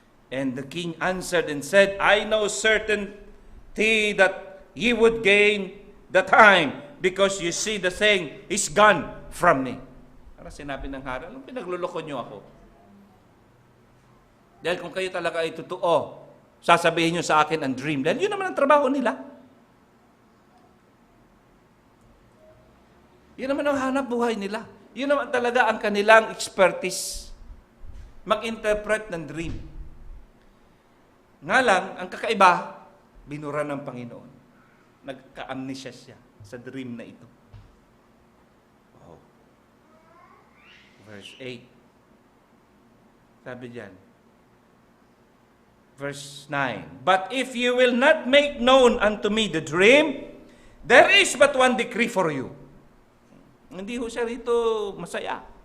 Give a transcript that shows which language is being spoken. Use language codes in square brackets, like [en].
[en] And the king answered and said, I know certainty that ye would gain the time, because you see the thing is gone from me. [tl] Para sinabi ng hari, anong pinagluloko nyo ako? Dahil kung kayo talaga ay totoo, sasabihin nyo sa akin ang dream. Dahil yun naman ang trabaho nila. Yun naman ang hanap buhay nila. Yun naman talaga ang kanilang expertise. Mag-interpret ng dream. Nga lang, ang kakaiba, binura ng Panginoon. Nagka-amnesia siya sa dream na ito. Oh. Verse 8. Sabi diyan. [en] Verse 9. But if you will not make known unto me the dream, there is but one decree for you. [tl] Hindi ho siya rito masaya.